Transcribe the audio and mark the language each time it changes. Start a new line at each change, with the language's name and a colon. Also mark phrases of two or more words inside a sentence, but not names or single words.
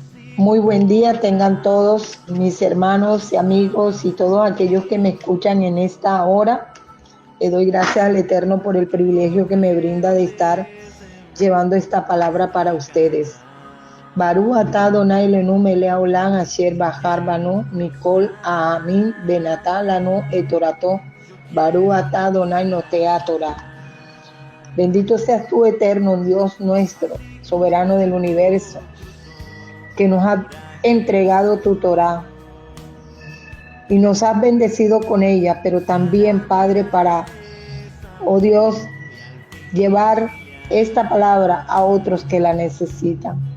Spanish: Muy buen día tengan todos mis hermanos y amigos y todos aquellos que me escuchan en esta hora. Le doy gracias al Eterno por el privilegio que me brinda de estar llevando esta palabra para ustedes.
Hebrew: ברוך אתה אדוני לנו מלך העולם אשר בחר בנו מכל העמים ונתן לנו את תורתו. ברוך אתה אדוני נותן התורה.
Spanish: Bendito seas tú, Eterno, Dios nuestro, soberano del universo, que nos has entregado tu Torah y nos has bendecido con ella, pero también, Padre, para, oh Dios, llevar esta palabra a otros que la necesitan.